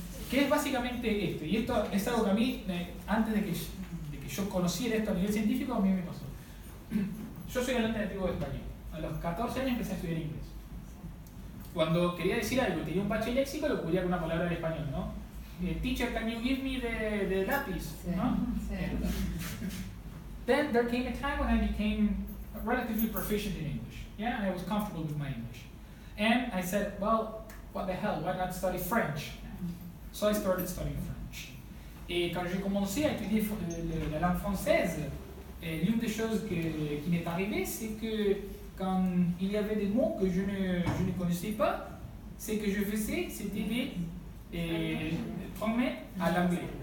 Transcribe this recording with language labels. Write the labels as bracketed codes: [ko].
[es] Que es básicamente esto. Y esto es algo que a mí, antes de que yo conociera esto a nivel científico, a mí me pasó. Yo soy hablante nativo de español. A los 14 años empecé a estudiar inglés. Cuando quería decir algo y tenía un bache léxico, lo cubría con una palabra en español, ¿no? [en] Teacher, can you give me the lápiz? [es] ¿No? [en] Then there came a time when I became relatively proficient in English. Yeah, I was comfortable with my English. And I said, well, what the hell, why not study French? So I started studying French. [fr] Et quand j'ai commencé à étudier la langue française, l'une des choses qui m'est arrivée, c'est que quand il y avait des mots que je ne connaissais pas, ce que je faisais, c'était de former à l'anglais.